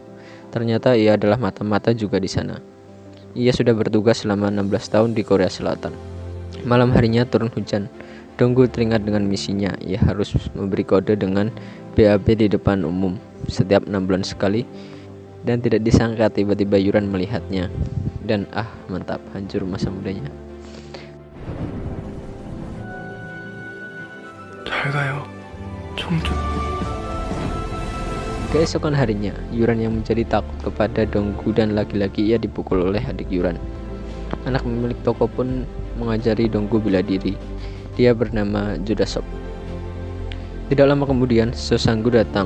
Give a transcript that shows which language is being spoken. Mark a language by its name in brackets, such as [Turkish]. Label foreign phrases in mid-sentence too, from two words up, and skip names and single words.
[Indonesian] Ternyata ia adalah mata-mata juga di sana. Ia sudah bertugas selama 16 tahun di Korea Selatan. Malam harinya turun hujan. Donggu teringat dengan misinya. Ia harus memberi kode dengan BAB di depan umum setiap 6 bulan sekali. Dan tidak disangka tiba-tiba Yuran melihatnya. Dan mantap, hancur masa mudanya. [Korean] 잘 가요. 청주. [Indonesian] Keesokan harinya, Yuran yang menjadi takut kepada Donggu dan lagi-lagi ia dipukul oleh adik Yuran. Anak pemilik toko pun mengajari Donggu bela diri. Dia bernama Judasop. Tidak lama kemudian, Sesanggu datang.